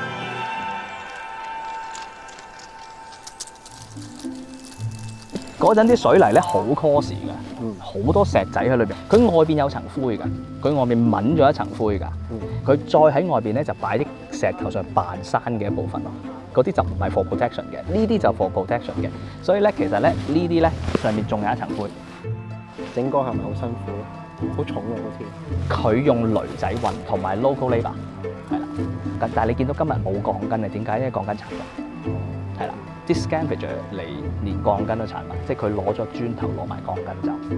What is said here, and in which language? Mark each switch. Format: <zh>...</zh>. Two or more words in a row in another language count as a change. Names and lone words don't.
<yue>嗰陣啲水泥咧好 coarse 㗎，好多石仔喺裏邊。佢外邊有層灰㗎，佢外面抿咗一層灰㗎。佢再喺外邊咧就擺啲石頭上扮山嘅一部分咯。嗰啲就唔係</yue> <en>for protection</en> <yue>嘅，呢啲就</yue> <en>for protection</en> <yue>嘅。所以咧其實咧呢啲咧上面仲有一層灰。整個係咪好辛苦咧？好重喎好似。佢用鐳仔運同埋</yue> <en>local labour</en> <yue>係啦。但係你見到今日冇鋼筋啊？點解咧？鋼筋殘咗。係啦。啲 scavenge 嚟連鋼筋都殘埋，即係佢攞咗磚頭攞埋鋼筋走。</yue>